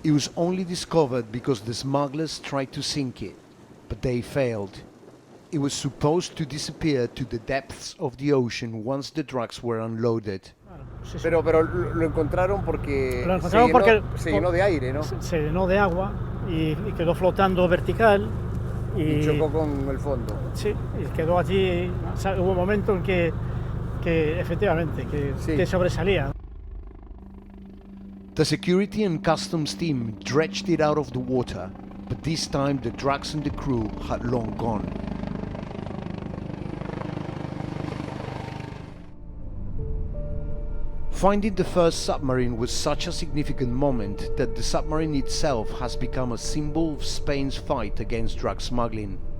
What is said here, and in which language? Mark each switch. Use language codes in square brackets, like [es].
[en] It was only discovered because the smugglers tried to sink it, but they failed. It was supposed to disappear to the depths of the ocean once the drugs were unloaded. [es] Sí, sí. Pero lo encontraron porque, lo encontraron porque se llenó de aire, ¿no? Se llenó de agua y quedó flotando vertical. Y chocó con el fondo. Sí, y quedó allí. O sea, hubo un momento en que efectivamente, que sobresalía. [en] The security and customs team dredged it out of the water, but this time the drugs and the crew had long gone. Finding the first submarine was such a significant moment that the submarine itself has become a symbol of Spain's fight against drug smuggling.